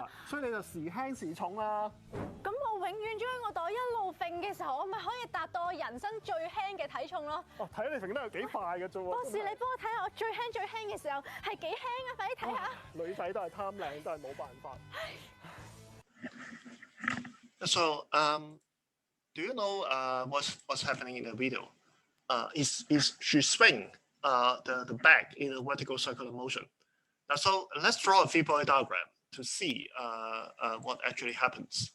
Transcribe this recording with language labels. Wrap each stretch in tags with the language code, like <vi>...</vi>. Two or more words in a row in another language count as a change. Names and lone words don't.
<yue>所以你就時輕時重啦。咁我永遠將個袋一路揈嘅時候，我咪可以達到我人生最輕嘅體重咯。哦，睇你揈得有幾快嘅啫喎！博士，你幫我睇下我最輕嘅時候係幾輕啊！快啲睇下。女仔都係貪靚，都係冇辦法。</yue> <en>So, do you know what's happening in the video? Is she swing the bag in a vertical circular motion? Now, so let's draw a 3-point diagram to see what actually happens.</en>